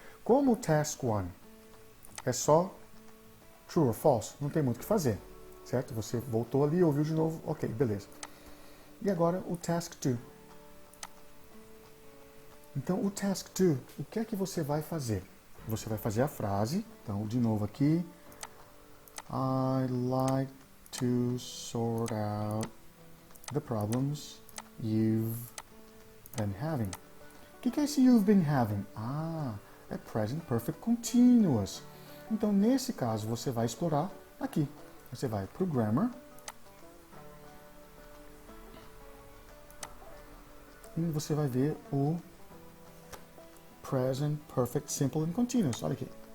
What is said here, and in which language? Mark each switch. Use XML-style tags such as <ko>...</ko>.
<pt>Como o Task 1 é só true or false, não tem muito o que fazer, certo? Você voltou ali, ouviu de novo, ok, beleza. E agora o Task 2. Então, o Task 2, o que é que você vai fazer? Você vai fazer a frase, então, de novo aqui.</pt> <en>I like to sort out the problems you've been having.</en> <pt>O que é esse</pt> <en>you've been having?</en> <pt>Ah, é present perfect continuous. Então, nesse caso, você vai explorar aqui. Você vai para o grammar. E você vai ver o present perfect simple and continuous. Olha aqui.</pt>